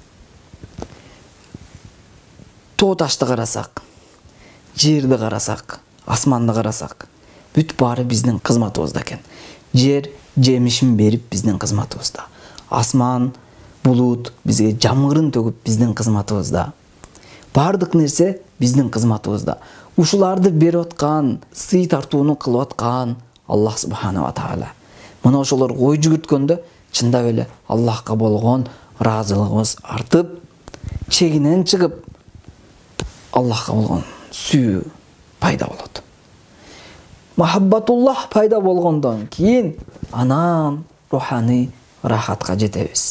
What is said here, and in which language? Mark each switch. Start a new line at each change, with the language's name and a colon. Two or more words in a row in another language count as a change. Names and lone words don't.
Kyrgyz: Тоо ташты карасак, жерди карасак, асманды карасак, бүт баары биздин кызматыбызда экен. Жер жемишин берип биздин кызматыбызда. Асман, булут бизге жамгырын төгүп биздин кызматыбызда. Бардык нерсе биздин кызматыбызда. Ушуларды берип аткан, сый тартууну кылып аткан Аллах
Arabic: سبحانه وتعالى.
Kyrgyz: Мына ошолор ой жүгүрткөндө чындап эле Аллахка болгон ыраазылыгыбыз артып, чегинен чыгып Аллахка болгон сүйүү пайда болот. Махаббатуллах пайда болгондон кийин анан руханий рахатка жетебиз.